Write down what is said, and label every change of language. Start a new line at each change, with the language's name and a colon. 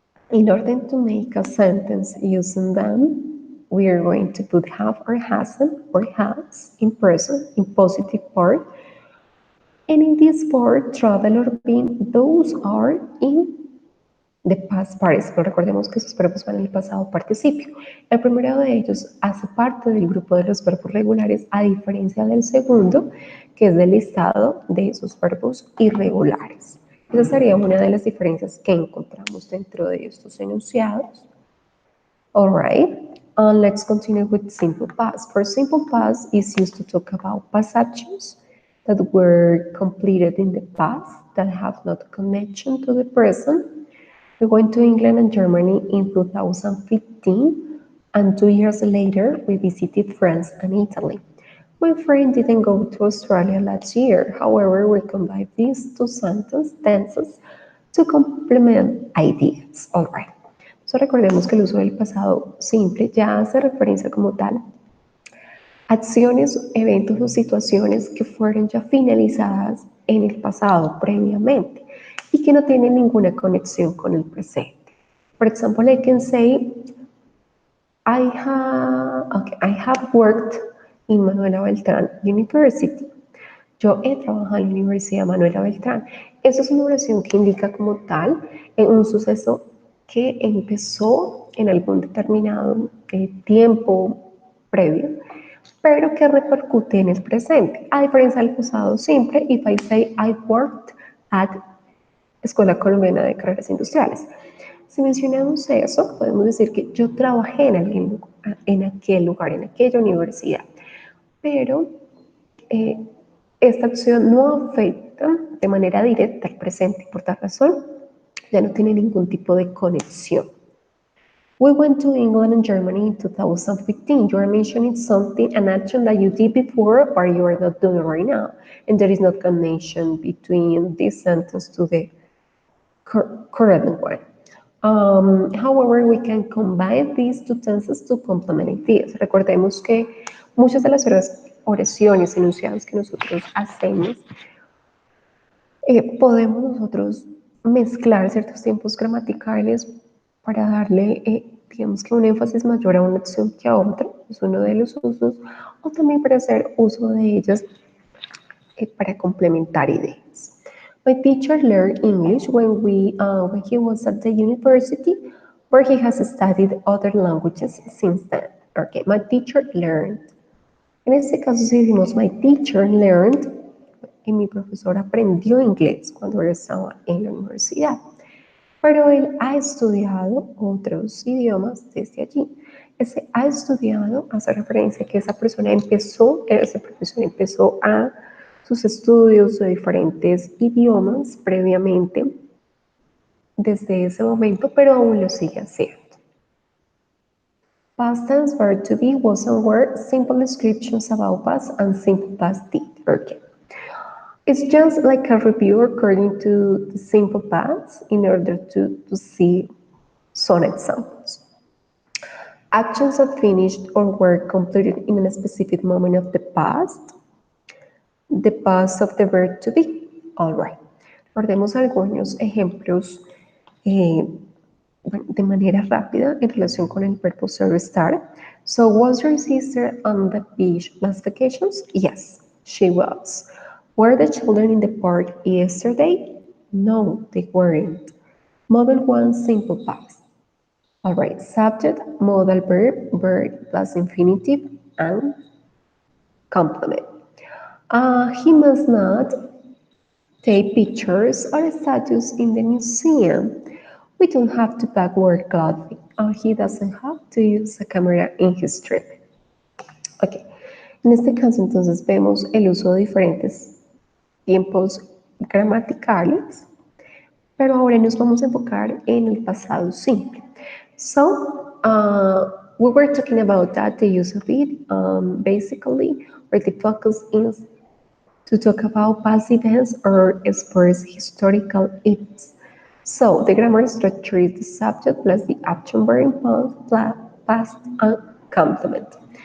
English: In order to make a sentence using them, we are going to put have or hasn't or has in present, in positive part. And in this part, travel or been, those are in the past participle.
Spanish: Recordemos que esos verbos van en el pasado participio. El primero de ellos hace parte del grupo de los verbos regulares, a diferencia del segundo, que es del listado de esos verbos irregulares. Esa sería una de las diferencias que encontramos dentro de estos enunciados.
English: All right, let's continue with simple past. For simple past is used to talk about past actions that were completed in the past that have not connection to the present. We went to England and Germany in 2015, and 2 years later, we visited France and Italy. My friend didn't go to Australia last year. However, we combine these two tenses to complement ideas. All right.
Spanish: So recordemos que el uso del pasado simple ya hace referencia como tal acciones, eventos o situaciones que fueron ya finalizadas en el pasado previamente y que no tienen ninguna conexión con el presente.
English: For example, I can say, I have worked in Manuela Beltrán University.
Spanish: Yo he trabajado en la Universidad Manuela Beltrán. Eso es una oración que indica como tal un suceso que empezó en algún determinado tiempo previo, pero que repercute en el presente. A diferencia del pasado simple,
English: if I say I worked at Escuela Colombiana de Carreras Industriales.
Spanish: Si mencionamos eso, podemos decir que yo trabajé en aquel lugar, en aquella universidad, pero esta acción no afecta de manera directa al presente y por tal razón ya no tiene ningún tipo de conexión.
English: We went to England and Germany in 2015. You are mentioning something, an action that you did before, but you are not doing right now. And there is no connection between this sentence to the correct one. However, we can combine these two tenses to complement this.
Spanish: Recordemos que muchas de las oraciones enunciadas que nosotros hacemos, podemos nosotros mezclar ciertos tiempos gramaticales para darle, digamos que un énfasis mayor a una acción que a otra, es uno de los usos, o también para hacer uso de ellas para complementar ideas.
English: My teacher learned English when he was at the university, where he has studied other languages since then. Okay, my teacher learned.
Spanish: En este caso, si decimos
English: my teacher learned,
Spanish: y mi profesor aprendió inglés cuando él estaba en la universidad. Pero él ha estudiado otros idiomas desde allí. Ese ha estudiado hace referencia a que esa profesor empezó a sus estudios de diferentes idiomas previamente desde ese momento, pero aún lo sigue haciendo.
English: Past tense verb to be was and were simple descriptions about past and simple past did. Okay. It's just like a review according to the simple past in order to see some examples. Actions that finished or were completed in a specific moment of the past. The past of the verb to be. All right.
Spanish: Recordemos algunos ejemplos de manera rápida en relación con el verbo ser estar.
English: So, was your sister on the beach last vacations? Yes, she was. Were the children in the park yesterday? No, they weren't. Model 1, simple past. All right, subject, modal verb plus infinitive, and complement. He must not take pictures or statues in the museum. We don't have to pack work clothing. He doesn't have to use a camera in his trip.
Spanish: Ok, en este caso entonces vemos el uso de diferentes tiempos gramaticales, pero ahora nos vamos a enfocar en el pasado simple.
English: So, we were talking about that, the use of it, basically, where the focus is to talk about past events or sports historical events. So, the grammar structure is the subject plus the action verb plus past and complement.